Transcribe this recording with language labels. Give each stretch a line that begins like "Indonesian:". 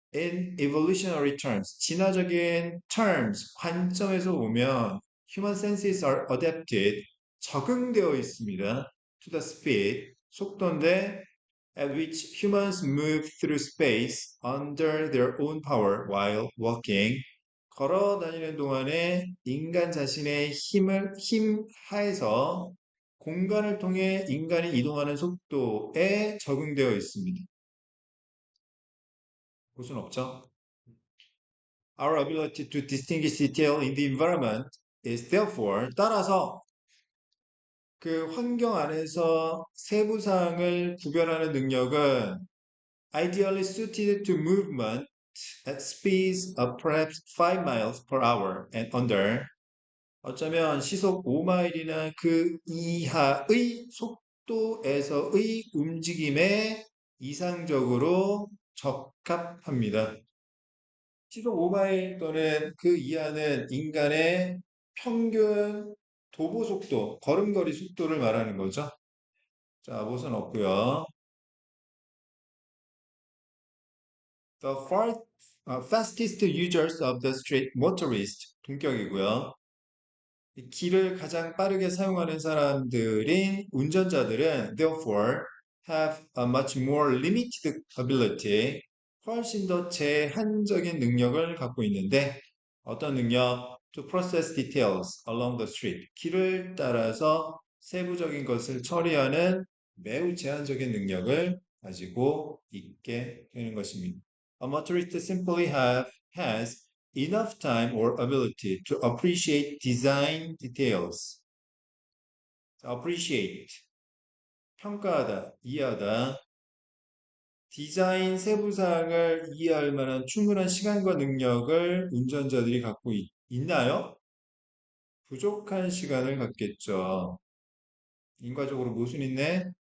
English: In evolutionary terms,
Korean: 진화적인
English: terms,
Korean: 관점에서 보면
English: human senses are adapted,
Korean: 적응되어 있습니다.
English: To the speed,
Korean: 속도인데
English: at which humans move through space under their own power while walking.
Korean: 걸어 다니는 동안에 인간 자신의 힘 하에서 공간을 통해 인간이 이동하는 속도에 적응되어 있습니다. 무슨 없죠?
English: Our ability to distinguish detail in the environment is therefore
Korean: 따라서 그 환경 안에서 세부사항을 구별하는 능력은
English: ideally suited to movement at speeds of perhaps 5 miles per hour and under
Korean: 어쩌면 시속 5마일이나 그 이하의 속도에서의 움직임에 이상적으로 적합합니다. 시속 5마일 또는 그 이하는 인간의 평균 도보 속도, 걸음걸이 속도를 말하는 거죠. 자, 못은 없고요.
English: The fastest users of the street motorist
Korean: 동격이고요. 이 길을 가장 빠르게 사용하는 사람들인 운전자들은
English: therefore have a much more limited ability
Korean: 훨씬 더 제한적인 능력을 갖고 있는데 어떤 능력?
English: To process details along the street
Korean: 길을 따라서 세부적인 것을 처리하는 매우 제한적인 능력을 가지고 있게 되는 것입니다.
English: A motorist simply has enough time or ability to appreciate design details.
Korean: appreciate, 평가하다, 이해하다. 디자인 세부 사항을 이해할 만한 충분한 시간과 능력을 운전자들이 갖고 있나요? 부족한 시간을 갖겠죠. 인과적으로 모순 있네?